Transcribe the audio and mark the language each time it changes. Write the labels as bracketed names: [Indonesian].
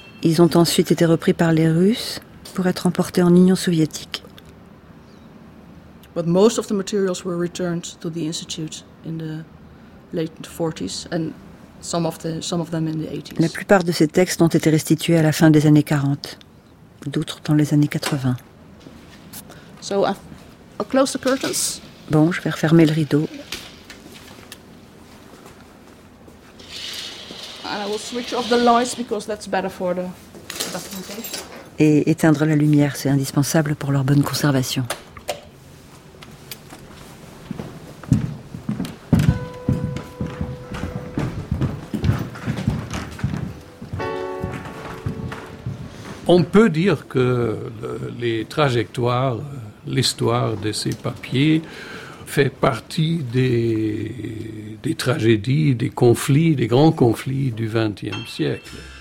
[French] Ils ont ensuite été repris par les Russes pour être emportés en Union soviétique. [English] But most of the materials were returned to the institute in the late 40s and some of them in the 80s. [French] La plupart de ces textes ont été restitués à la fin des années 40, d'autres dans les années 80. [English] So I'll close the curtains. [French] Bon, je vais refermer le rideau. [English] And I will switch off the lights because that's better for the documentation. [French] Et éteindre la lumière, c'est indispensable pour leur bonne conservation. On peut dire que les trajectoires, l'histoire de ces papiers fait partie des tragédies, des conflits, des grands conflits du XXe siècle.